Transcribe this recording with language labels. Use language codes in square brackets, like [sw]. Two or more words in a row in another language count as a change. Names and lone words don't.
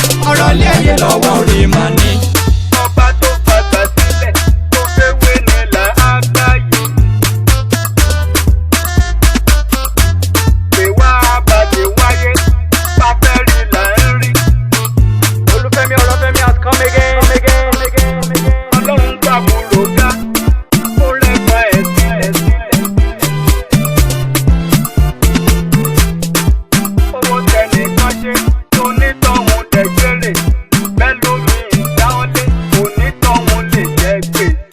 [yo] Ọ̀rọ̀ ilé ayé lọ́wọ́ orí mà ní. Ọba tó fàgbà sílẹ̀, tó fẹ́ wé ni là á gbáyé. Pè wá bá ṣe wáyé, bá fẹ́ rí là ń rí. [en] Olúfẹ́mi Ọlọ́fẹ́mi has come again, come again, come again, come again. [yo] Ọlọ́run gbàbúrò ga, ó rẹ́gbà ẹ̀ sílẹ̀, sílẹ̀. Owó tẹnìkan ṣe, onítọ̀hún dẹ̀ jèrè. Bẹ́ẹ̀ lómi ìdáwọ́lé, onítọ̀hún lè jẹ́ gbé.